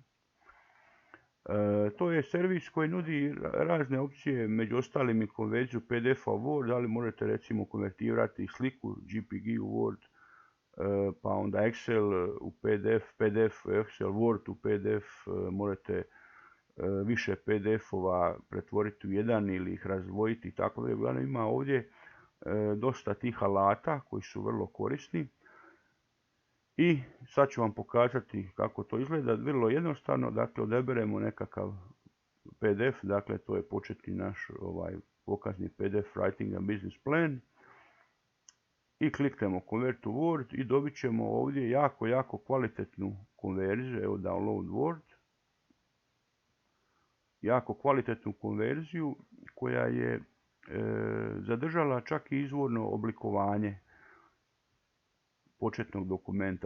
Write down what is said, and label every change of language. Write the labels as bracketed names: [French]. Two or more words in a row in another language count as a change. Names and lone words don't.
[Croatian] To je servis koji nudi razne opcije, među ostalim i konverziju PDF-a u Word, ali možete recimo konvertirati sliku JPG u Word, pa onda Excel u PDF, PDF u Excel, Word u PDF, možete više PDF-ova pretvoriti u jedan ili ih razdvojiti i tako da. Uglavnom ima ovdje dosta tih alata koji su vrlo korisni. I sad ću vam pokazati kako to izgleda, vrlo jednostavno. Dakle, odaberemo nekakav PDF, dakle to je početni naš pokazni PDF Writing and Business Plan. I kliknemo [English] Convert to Word [Croatian] i dobit ćemo ovdje jako kvalitetnu konverziju. Evo, [English] Download Word. [Croatian] Jako kvalitetnu konverziju koja je zadržala čak i izvorno oblikovanje početnog dokumenta.